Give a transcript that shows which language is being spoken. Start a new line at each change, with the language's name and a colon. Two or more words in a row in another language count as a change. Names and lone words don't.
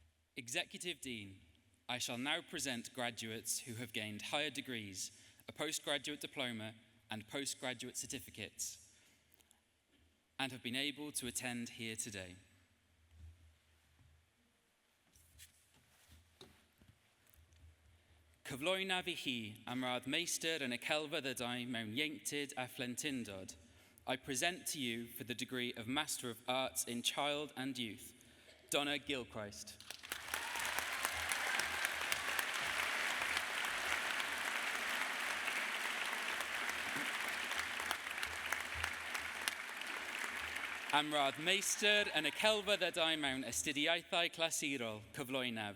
English: Executive Dean, I shall now present graduates who have gained higher degrees, a postgraduate diploma and postgraduate certificates, and have been able to attend here today.
Welsh: Cyflwyna fi hi am rad meistr yn y celfyddydau mewn ieuenctid a phlentindod.
English: I present to you for the degree of Master of Arts in Child and Youth, Donna Gilchrist.
Welsh: Am rad meistr yn y celfyddydau mewn astudiaethau clasurol, cyflwynaf.